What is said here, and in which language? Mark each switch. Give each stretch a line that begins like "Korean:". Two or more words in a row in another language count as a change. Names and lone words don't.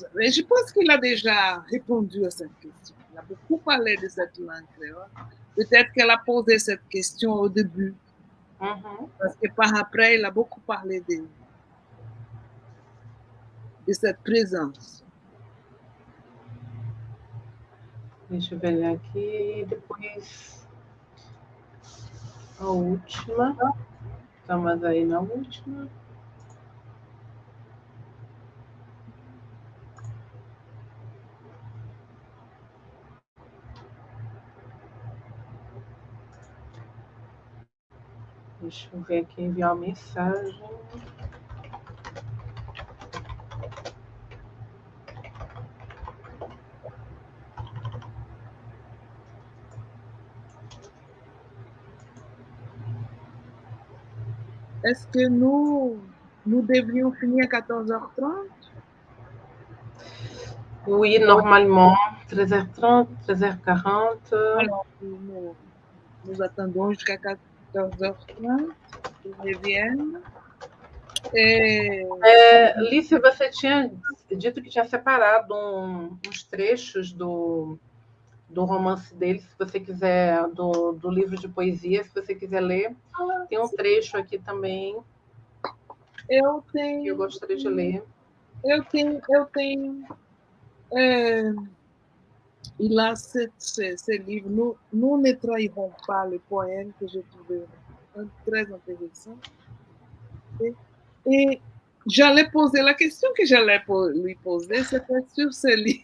French: Mais je pense qu'il a déjà répondu à cette question. Il a beaucoup parlé de cette langue créole. Peut-être qu'elle a posé cette question au début. Parce que par après, il a beaucoup parlé de cette présence.
Portuguese: Deixa eu ver aqui. Depois, a última. Estamos aí na última. Deixa eu ver aqui, enviar uma mensagem.
French: Est-ce que nous devrions finir à 14h30? Oui, normalement, 13h30, 13h40. Alors, nous attendons jusqu'à 14h30 qu'ils reviennent.
Portuguese: Lícia, você tinha dito que tinha separado uns trechos do romance dele, se você quiser, do livro de poesia, se você quiser ler. Tem um trecho aqui também. Eu gostaria de ler. Eu tenho.
French: Il a ce livre. Nous ne trahirons pas le poème que j'ai trouvé très intéressant. Et j'allais poser la question que j'allais lui poser, c'était sur ce livre.